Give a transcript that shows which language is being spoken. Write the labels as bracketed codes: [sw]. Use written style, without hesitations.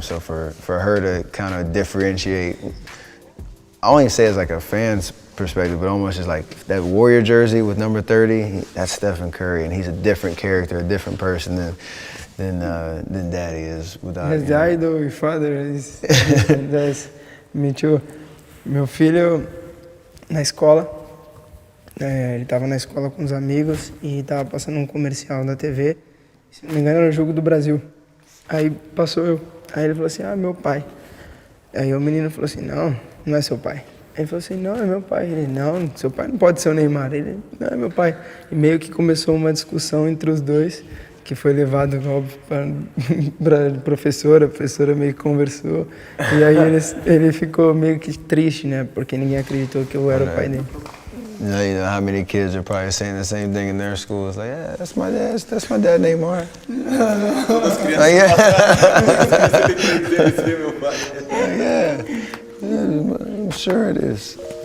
[en] So for her to kind of differentiate, I only say it's like a fan's perspective, but almost just like that Warrior jersey with number 30, that's Stephen Curry, and he's a different character, a different person than Daddy is without. His idol, father is that's me too. [pt] Meu filho na escola, ele estava na escola com os amigos e estava passando um comercial na TV. Se não me engano era o jogo do Brasil. Aí passou eu. Aí ele falou assim, meu pai. Aí o menino falou assim, não é seu pai. Aí ele falou assim, não, é meu pai. Ele, não, seu pai não pode ser o Neymar. Ele, não, é meu pai. E meio que começou uma discussão entre os dois, que foi levado, óbvio, para a professora meio que conversou. E aí ele ficou meio que triste, né? Porque ninguém acreditou que eu era o pai dele. [en] You know how many kids are probably saying the same thing in their school. It's like, yeah, that's my dad, Neymar. Like, yeah, I'm sure it is.